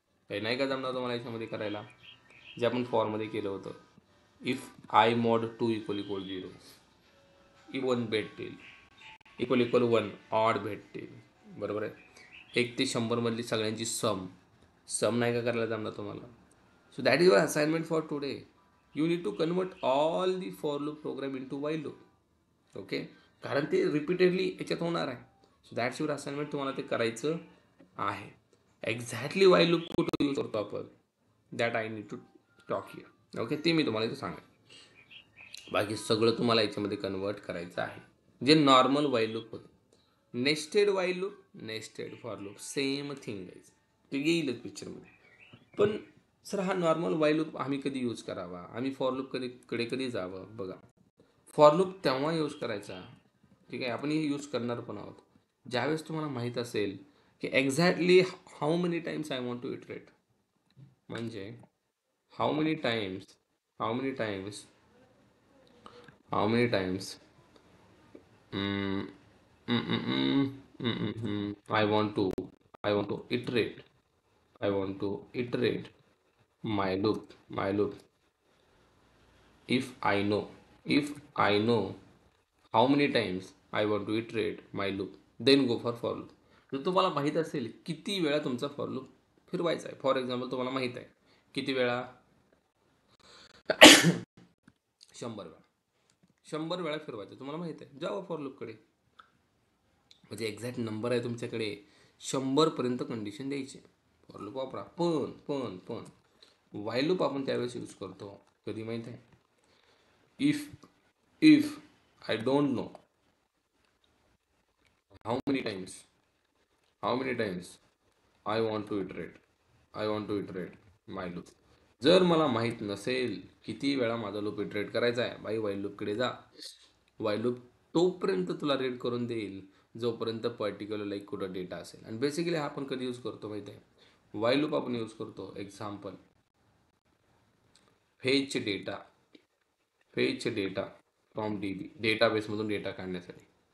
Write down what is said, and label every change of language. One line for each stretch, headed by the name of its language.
Marathi: हे नाही का जमणार तुम्हाला याच्यामध्ये करायला? जे आपण फॉर्ममध्ये केलं होतं,
English: if I mod 2 equal equal 0,
Marathi: even भेटतील, इक्वल इक्वल 1 ऑड भेटतील. बरोबर आहे. 1 ते 100 मधली सगळ्यांची सम, सम नाही का करायला जमणार तुम्हाला?
English: So that is your assignment for today. You need to convert all the for loop program into while loop.
Marathi: Okay, कारण ते रिपीटेडली याच्यात होणार आहे.
English: so that's your assignment,
Marathi: तुम्हाला ते करायचं आहे. एक्झॅक्टली वाईल लूप कुठं यूज करतो आपण,
English: That I need to talk here.
Marathi: Okay, ते मी तुम्हाला इथं सांगेन. बाकी सगळं तुम्हाला याच्यामध्ये कन्वर्ट करायचं आहे, जे नॉर्मल वाईल लूप होतं. Nested while loop, nested for loop, same thing आहे, ते येईलच पिक्चरमध्ये. पण सर हा नॉर्मल वाईल लूप आम्ही कधी यूज करावा, आम्ही फॉर लूप कधी जावं? बघा, फॉर लूप तेव्हा यूज करायचा, ठीक आहे, आपण हे यूज करणार पण आहोत, ज्यावेळेस तुम्हाला माहीत असेल की
English: Exactly how many times I want to iterate. म्हणजे how many times, how many times, how many times I want to, I want to iterate, I want to iterate my loop. If I know how many times I want to iterate my loop, then go for loop.
Marathi: जर तुम्हाला माहीत असेल किती वेळा तुमचा for loop फिरवायचा आहे, for example तुम्हाला माहीत आहे किती वेळा, 100 वेळा, 100 वेळा फिरवायचं तुम्हाला माहीत आहे, जावा फॉर लूपकडे. म्हणजे एक्झॅक्ट नंबर आहे तुमच्याकडे, 100 पर्यंत कंडिशन द्यायची, फॉर लूप वापरा. पण वाईल लूप आपण त्यावेळेस यूज करतो कधी माहीत आहे?
English: If I don't know how many times I want to iterate my loop.
Marathi: जर मला माहीत नसेल किती वेळा माझा लूप इटरेट करायचा आहे, बाई वाईल लूपकडे जा. वाईल लूप तोपर्यंत तुला रीड करून देईल जोपर्यंत पर्टिक्युलर लाईक कुठं डेटा असेल. आणि बेसिकली हा आपण कधी यूज करतो माहिती आहे? वाईल लूप आपण यूज करतो, example, fetch data from DB, डेटाबेसमधून data काढण्यासाठी.